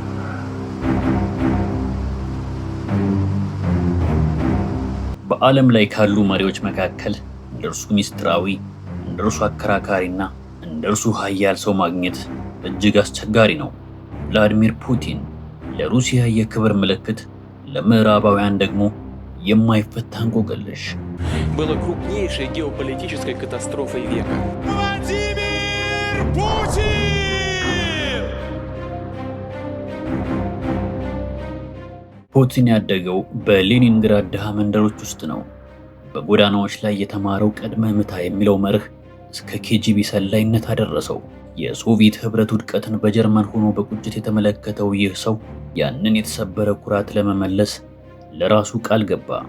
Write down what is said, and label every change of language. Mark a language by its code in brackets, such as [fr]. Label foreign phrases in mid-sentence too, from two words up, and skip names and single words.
[am] በዓለም ላይ ካሉ መሪዎች መካከል እንደርሱ ሚስጥራዊ፣ እንደርሱ አከራካሪና እንደርሱ ኃያል ሰው ማግኘት እጅግ አስቸጋሪ ነው። ቭላዲሚር ፑቲን ለሩሲያ የክብር ምልክት፣ ለምዕራባውያን ደግሞ የማይፈታ እንቆቅልሽ። [ru] Было крупнейшей геополитической катастрофой века. Владимир Путин! [am] ፑቲን ያደገው በሌኒንግራድ ድሃ መንደሮች ውስጥ ነው። በጎዳናዎች ላይ የተማረው ቀድመህ ምታ የሚለው መርህ እስከ ኬጂቢ ሰላይነት አደረሰው። የሶቪየት ህብረት ውድቀትን በጀርመን ሆኖ በቁጭት የተመለከተው ይህ ሰው ያንን የተሰበረ ኩራት ለመመለስ ለራሱ ቃል ገባ።